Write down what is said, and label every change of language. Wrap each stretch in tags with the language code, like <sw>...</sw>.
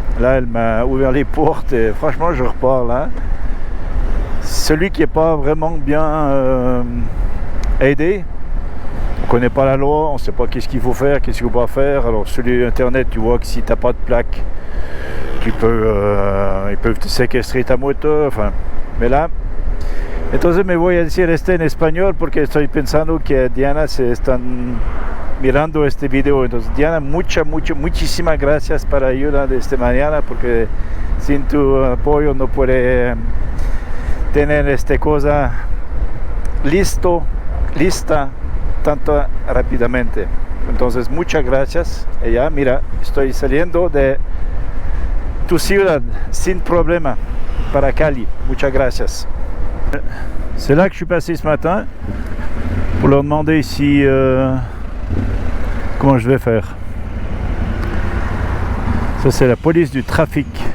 <fr>Là, elle m'a ouvert les portes et franchement, je repars là. Celui qui n'est pas vraiment bien aidé, on ne connaît pas la loi, on ne sait pas qu'est-ce qu'il faut faire, qu'est-ce qu'il ne faut pas faire. Alors sur Internet, tu vois que si tu n'as pas de plaque, ils peuvent te séquestrer ta moto. Enfin, mais là,</fr> <es>entonces me voy a decir en español porque estoy pensando que Diana se están mirando este video. Entonces Diana, muchísimas gracias para ayuda de esta mañana, porque sin tu apoyo no puede tener esta cosa lista tanto rápidamente. Entonces muchas gracias. Y ya, mira, estoy saliendo de tu ciudad sin problema para Cali. Muchas gracias.</es> <fr>C'est là que je suis passé ce matin pour leur demander si comment je vais faire. Ça, c'est la police du trafic.</fr>